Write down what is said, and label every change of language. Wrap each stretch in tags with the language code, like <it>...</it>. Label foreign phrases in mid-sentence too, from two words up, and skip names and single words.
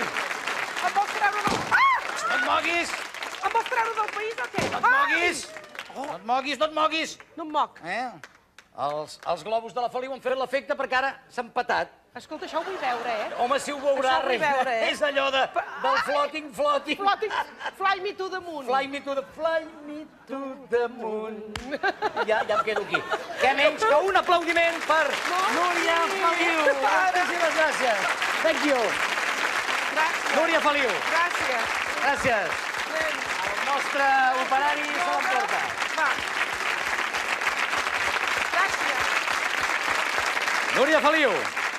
<ca>Em vols treure del... No et moguis. Em vols treure del país o què? No et moguis. No et moguis, no et moguis. No em moc. Els globus de la Feliu han fet l'efecte perquè ara s'ha empatat. Escolta, això ho vull veure, Home, si ho veurà, Això ho vull veure, És allò del floating.</ca> <en>Fly me to the moon. Fly me to the moon.</en> <ca>Ja em quedo aquí. Què menys que un aplaudiment per Núria Feliu. Moltíssimes gràcies.</ca> <en>Thank you.</en> <ca>Gràcies. Núria Feliu. Gràcies. Gràcies. El nostre operari se l'emporta. Va. Gràcies. Núria Feliu.</ca>